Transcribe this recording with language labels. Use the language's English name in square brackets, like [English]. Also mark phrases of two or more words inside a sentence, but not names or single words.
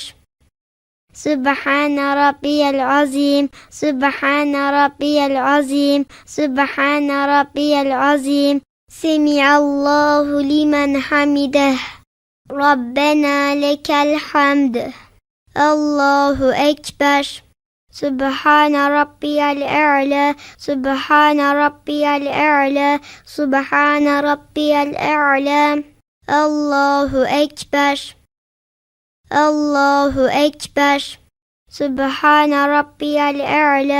[Arabic] سبحان ربي العظيم سبحان ربي العظيم سبحان ربي العظيم. سمع الله لمن حمده. ربنا لك الحمد. الله أكبر. سبحان ربي الأعلى. سبحان ربي الأعلى سبحان ربي الأعلى. الله أكبر الله أكبر. سبحان ربي الأعلى.